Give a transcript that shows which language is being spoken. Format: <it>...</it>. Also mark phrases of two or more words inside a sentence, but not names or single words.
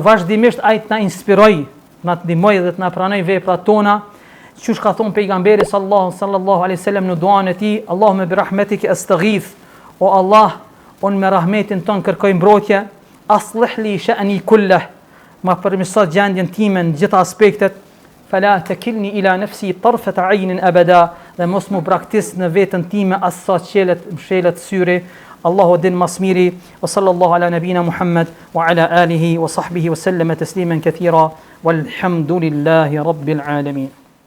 <sq>vazhdimisht ai të na inspirojë, na të ndihmojë dhe të na pranojë veprat tona, çush ka thonë pejgamberi</sq> <ar>صلى الله عليه وسلم</ar> <sq>në duan e tij,</sq> <ar>اللهم برحمتك أستغيث,</ar> <sq>o Allah, unë me rahmetin ton kërkoj mbrojtje,</sq> <ar>أصلح لي شأني كله,</ar> <sq>ma përmirëso gjendjen time në gjitha aspektet,</sq> <ar>فلا تكلني إلى نفسي طرفة عين أبدا,</ar> <sq>dhe mos mu braktis në veten time as sa mshelet syri. Allahu din mas miri,</sq> <ar>وصلى الله على نبينا محمد وعلى آله وصحبه وسلم تسليما كثيرا والحمد لله رب العالمين.</ar>